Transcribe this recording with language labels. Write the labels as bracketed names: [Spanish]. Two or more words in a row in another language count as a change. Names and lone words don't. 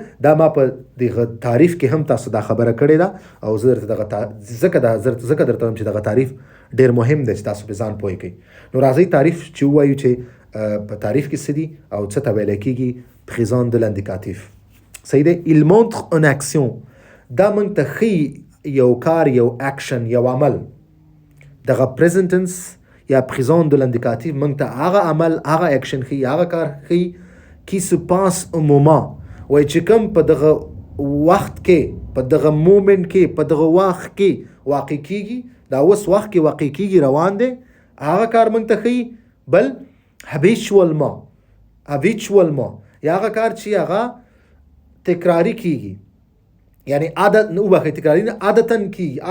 [Pashto] دا ما په دغه تعریف کې هم تاسو دا خبره کړې ده او زه درته ځکه درته وایم چې دغه تعریف ډېر مهم دی چې تاسو په ځان پوه کړئ. نو راځئ تعریف چې ووایو چې په تعریف کې څه دي او څه ته ویلی کېږي [French] présent de l'indicatif. [Pashto] صحیح دی؟ [French] il montre une action، [Pashto] دا موږ ته ښیي یو کار، یو اکشن، یو عمل. دغه [English] present tense [Pashto] یا [French] présent de l'indicatif [Pashto] موږ ته هغه عمل، هغه اکشن ښیي، هغه کار ښیي [French] qui se passe au moment، [Pashto] وای چې کوم په دغه وخت کې، په دغه مومنت کې، په دغه وخت کې واقع کېږي، دا اوس وخت کې واقع کېږي، روان دی، هغه کار موږ ته ښیي. بل هابیچوالما یا هغه کار چې هغه تکراري کېږي، یعنی عادت نه وبخئ، تکراري نه، عادتاً کېږي.